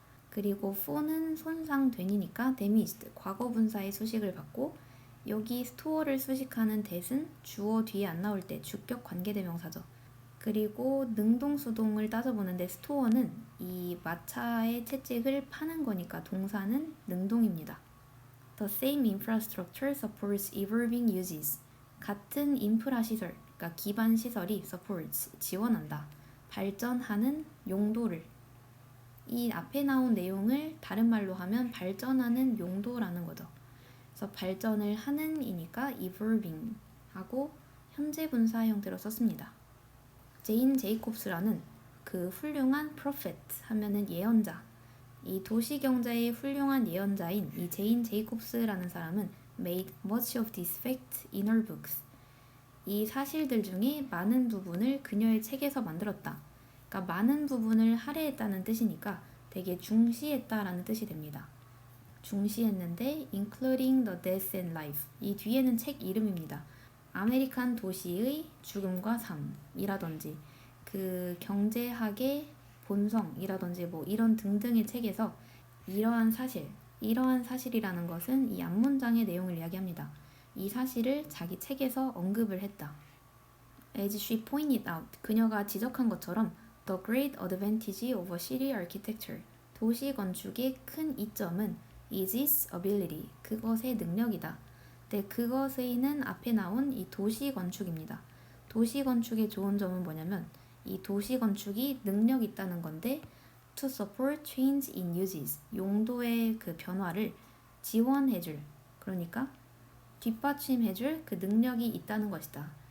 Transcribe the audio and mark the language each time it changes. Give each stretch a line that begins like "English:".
Korean: 그리고 for는 손상된이니까 damaged 과거 분사의 수식을 받고 여기 store를 수식하는 that은 주어 뒤에 안 나올 때 주격 관계대명사죠. 그리고 능동수동을 따져보는데 store는 이 마차의 채찍을 파는 거니까 동사는 능동입니다.
English: The same infrastructure supports evolving uses.
Korean: 같은 인프라 시설, 그러니까 기반 시설이 supports, 지원한다. 발전하는 용도를. 이 앞에 나온 내용을 다른 말로 하면 발전하는 용도라는 거죠. 그래서 발전을 하는 이니까 evolving 하고 현재 분사 형태로 썼습니다. 제인 제이콥스라는 그 훌륭한 prophet 하면은 예언자, 이 도시 경제의 훌륭한 예언자인 이 제인 제이콥스라는 사람은
English: made much of this fact in her books.
Korean: 이 사실들 중에 많은 부분을 그녀의 책에서 만들었다. 그러니까 많은 부분을 할애했다는 뜻이니까 되게 중시했다라는 뜻이 됩니다. 중시했는데
English: including the death and life.
Korean: 이 뒤에는 책 이름입니다. 아메리칸 도시의 죽음과 삶이라든지 그 경제학의 본성이라든지 뭐 이런 등등의 책에서 이러한 사실이라는 것은 이 앞문장의 내용을 이야기합니다. 이 사실을 자기 책에서 언급을 했다.
English: As she pointed out,
Korean: 그녀가 지적한 것처럼
English: The great advantage of a city architecture,
Korean: 도시 건축의 큰 이점은
English: is its ability,
Korean: 그것의 능력이다. 네, 그것의는 앞에 나온 이 도시 건축입니다. 도시 건축의 좋은 점은 뭐냐면 이 도시 건축이 능력이 있다는 건데
English: to support change in uses,
Korean: 용도의 그 변화를 지원해줄, 그러니까 뒷받침해줄 그 능력이 있다는 것이다.